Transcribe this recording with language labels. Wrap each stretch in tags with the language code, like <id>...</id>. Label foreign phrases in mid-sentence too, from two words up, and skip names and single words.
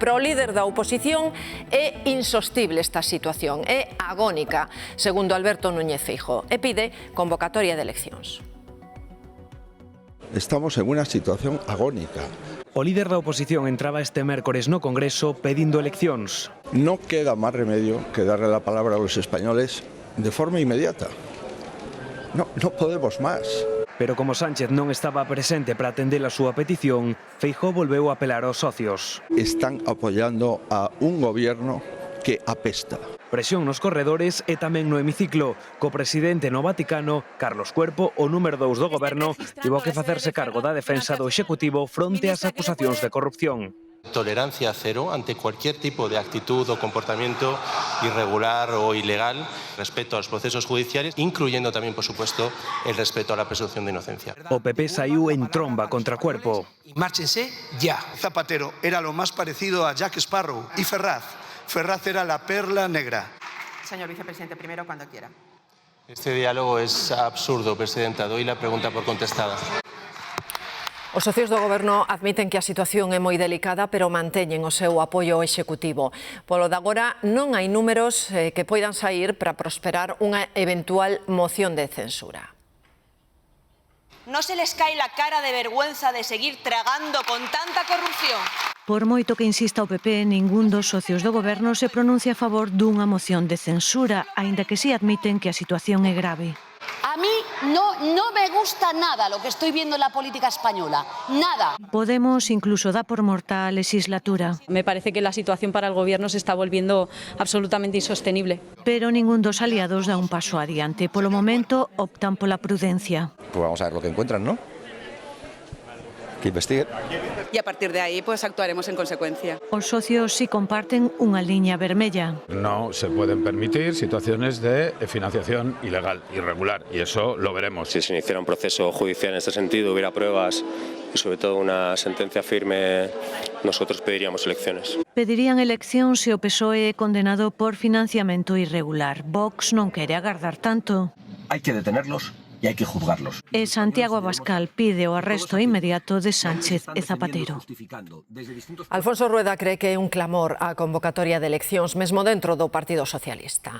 <gl>Pero o líder da oposición é insostible esta situación, é agónica, segundo Alberto Núñez Feijóo, e pide convocatoria de eleccións. Estamos en unha situación agónica. O líder da oposición entraba este mércores no Congreso pedindo eleccións.</gl> <es>No queda máis remedio que darle la palabra a los españoles de forma inmediata. No podemos máis.</es> <gl>Pero como Sánchez non estaba presente para atender a súa petición, Feijóo volveu a apelar aos socios.</gl> <es>Están apoyando a un gobierno que apesta.</es> <gl>Presión nos corredores e tamén no hemiciclo. Co presidente no Vaticano, Carlos Cuerpo, o número 2 do goberno, tivo que facerse cargo da defensa do Executivo fronte ás acusacións de corrupción.</gl> <es>Tolerancia cero ante cualquier tipo de actitud o comportamiento irregular o ilegal respecto a los procesos judiciales, incluyendo también, por supuesto, el respeto a la presunción de inocencia.</es> <gl>O PP saiu en tromba contra Cuerpo.</gl> <es>Márchense ya. Zapatero era lo más parecido a Jack Sparrow y Ferraz era la perla negra. Señor vicepresidente, primero cuando quiera. Este diálogo es absurdo, presidenta. Doy la pregunta por contestada.</es> <gl>Os socios do Goberno admiten que a situación é moi delicada, pero manteñen o seu apoio ao Executivo. Polo de agora non hai números que poidan saír para prosperar unha eventual moción de censura.</gl> <es>¿No se les cae la cara de vergüenza de seguir tragando con tanta corrupción?</es> <gl>Por moito que insista o PP, ningún dos socios do Goberno se pronuncia a favor dunha moción de censura, aínda que si admiten que a situación é grave.</gl> <es>A mí no me gusta nada lo que estoy viendo en la política española. Nada.</es> <gl>Podemos incluso da por morta a legislatura.</gl> <es>Me parece que la situación para el Gobierno se está volviendo absolutamente insostenible.</es> <gl>Pero ningún dos aliados da un paso adiante. Polo momento, optan pola prudencia.</gl> <es>Pues vamos a ver lo que encuentran, ¿no? Que investiguen. Y a partir de ahí, pues actuaremos en consecuencia.</es> <gl>Os socios sí comparten unha liña vermella.</gl> <es>No se pueden permitir situaciones de financiación ilegal, irregular, y eso lo veremos. Si se iniciara un proceso judicial en este sentido, hubiera pruebas y sobre todo una sentencia firme, nosotros pediríamos elecciones.</es> <gl>Pedirían eleccións se o PSOE é condenado por financiamento irregular. Vox non quere agardar tanto.</gl> <es>Hay que detenerlos y hay que juzgarlos.</es> <gl>E Santiago Abascal pide o arresto inmediato de Sánchez e Zapatero. Alfonso Rueda cree que é un clamor a convocatoria de eleccións mesmo dentro do Partido Socialista.</gl>